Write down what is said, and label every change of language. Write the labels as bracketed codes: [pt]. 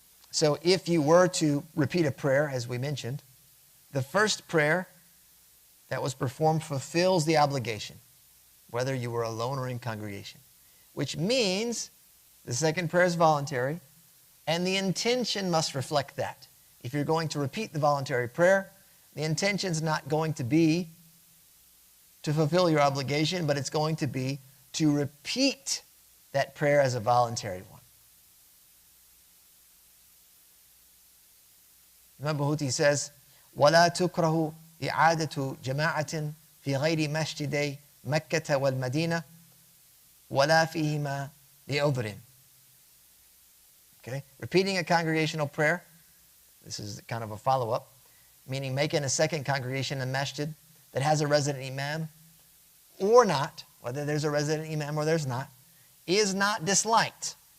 [en] So if you were to repeat a prayer, as we mentioned, the first prayer that was performed fulfills the obligation, whether you were alone or in congregation, which means the second prayer is voluntary, and the intention must reflect that. If you're going to repeat the voluntary prayer, the intention is not going to be to fulfill your obligation, but it's going to be to repeat that prayer as a voluntary one. [ar] Imam Bahuti says, وَلَا تُكْرَهُ إِعَادَةُ جَمَاعَةٍ فِي غَيْرِ مَسْجِدَيْ مَكَّةَ وَالْمَدِينَةِ وَلَا فِيهِمَا لِعُذْرٍ. [en] Okay, repeating a congregational prayer, this is kind of a follow-up, meaning making a second congregation in masjid that has a resident imam or not, whether there's a resident imam or there's not, is not disliked.